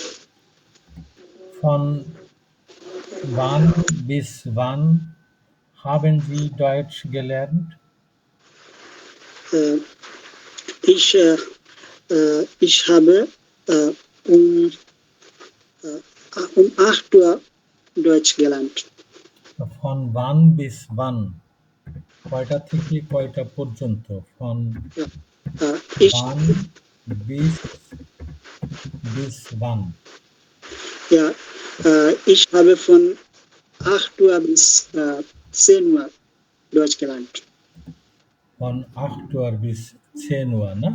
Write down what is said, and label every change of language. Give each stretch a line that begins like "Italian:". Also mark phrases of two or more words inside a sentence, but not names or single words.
German: Von wann bis wann haben Sie Deutsch gelernt? Äh, ich habe äh, um, um 8 Uhr Deutsch gelernt. Von wann bis wann?
Bangla: কয়টা থেকে কয়টা পর্যন্ত?
German: Von Ja, ich, wann bis wann? ja, ich habe von 8 Uhr bis 10 Uhr Deutsch gelernt. Von 8 Uhr bis 10 Uhr, ne?